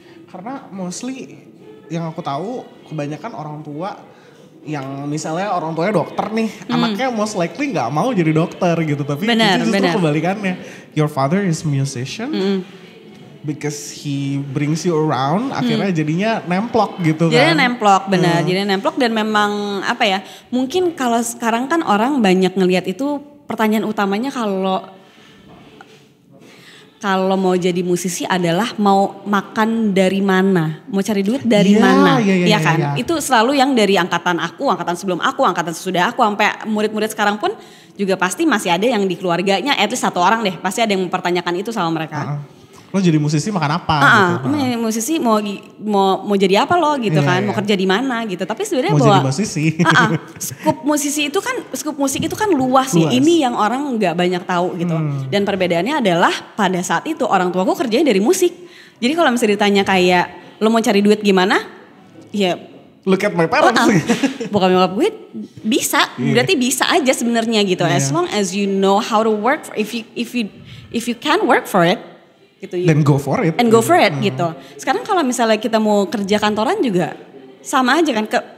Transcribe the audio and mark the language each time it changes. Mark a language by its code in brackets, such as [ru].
[id] Karena mostly yang aku tahu kebanyakan orang tua yang misalnya orang tuanya dokter nih, anaknya [en] most likely [id] nggak mau jadi dokter gitu, tapi itu justru kebalikannya. [en] Your father is musician. Because he brings you around, [id] akhirnya jadinya nemplok gitu kan. Jadi nemplok, benar. Jadi nemplok dan memang apa ya, mungkin kalau sekarang kan orang banyak ngelihat itu pertanyaan utamanya kalau mau jadi musisi adalah mau makan dari mana, mau cari duit dari mana, ya kan? Itu selalu yang dari angkatan aku, angkatan sebelum aku, angkatan sesudah aku, sampai murid-murid sekarang pun juga pasti masih ada yang di keluarganya, [en] at least [id] satu orang deh, pasti ada yang mempertanyakan itu sama mereka. Lo jadi musisi makan apa gitu. Musisi mau jadi apa lo gitu kan, mau kerja di mana gitu. Tapi sebenarnya mau jadi musisi. Skup musik itu kan luas ya. Ini yang orang nggak banyak tahu gitu. Dan perbedaannya adalah pada saat itu orang tuaku kerjanya dari musik. Jadi kalau misalnya ditanya kayak lo mau cari duit gimana? Ya [en] look at my parents. [id] Bukan nyokap gue bisa, berarti bisa aja sebenarnya gitu. [en] As long as you know how to work if you can work for it. [id] Gitu, [en] then go for it. And go for it [id] gitu. Sekarang kalau misalnya kita mau kerja kantoran juga sama aja kan.